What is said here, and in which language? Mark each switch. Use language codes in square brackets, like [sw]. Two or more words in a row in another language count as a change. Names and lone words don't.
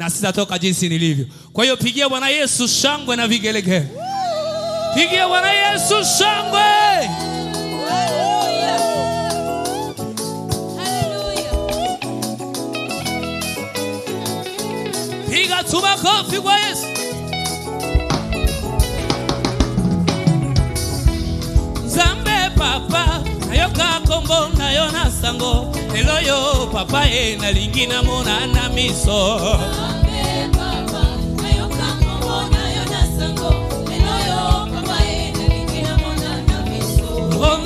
[sw] na sitatoka jinsi nilivyo. Kwa hiyo pigia Bwana Yesu shangwe na vigelegele. Pigia Bwana Yesu shangwe. Piga tu makofi kwa Yesu. [ln] Zambe papa nayoka kombo nayona sango eloyo papa na lingina mona na miso. Zambe papa nayoka kombo nayona sango eloyo papa na lingina mona na miso.